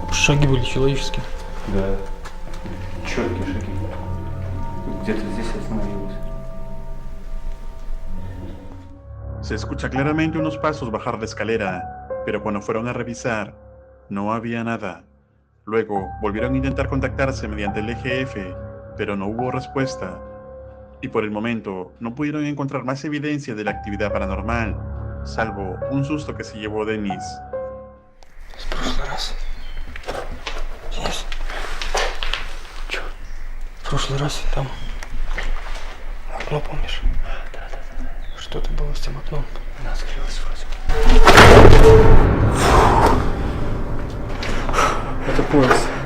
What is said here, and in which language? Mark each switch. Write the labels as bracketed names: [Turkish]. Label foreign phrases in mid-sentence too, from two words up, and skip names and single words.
[Russian] шаги были человеческие. Да. Четкие шаги. Где-то здесь остановилась. [Spanish] Se escucha claramente unos pasos bajar la escalera, pero cuando fueron a revisar, no había nada. Luego volvieron a intentar contactarse mediante el EGF, pero no hubo respuesta. Y por el momento no pudieron encontrar más evidencia de la actividad paranormal, salvo un susto que se llevó Денис. [Russian] В прошлый раз. Денис. Чё? В прошлый раз там окно, помнишь? Да. Что-то было с тем окном. Она открылась вроде. Это поезд.